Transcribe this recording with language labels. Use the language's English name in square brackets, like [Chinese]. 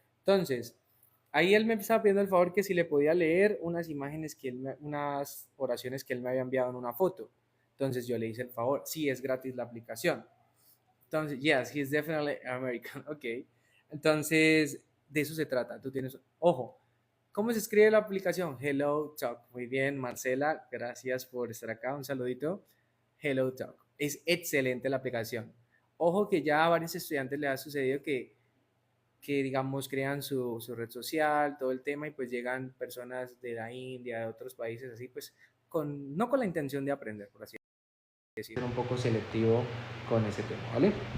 [Spanish] Entonces, ahí él me estaba pidiendo el favor que si le podía leer unas imágenes unas oraciones que él me había enviado en una foto. Entonces yo le hice el favor. Sí, es gratis la aplicación. [English] Entonces, yes, he's definitely American. Ok. [Spanish] Entonces, de eso se trata. Tú tienes, ojo, ¿cómo se escribe la aplicación? Hello Talk. Muy bien, Marcela, gracias por estar acá. Un saludito. Hello Talk. Es excelente la aplicación. Ojo que ya a varios estudiantes les ha sucedido que digamos, crean su red social, todo el tema, y pues llegan personas de la India, de otros países así, pues no con la intención de aprender, por así decirlo, un poco selectivo con ese tema, ¿vale?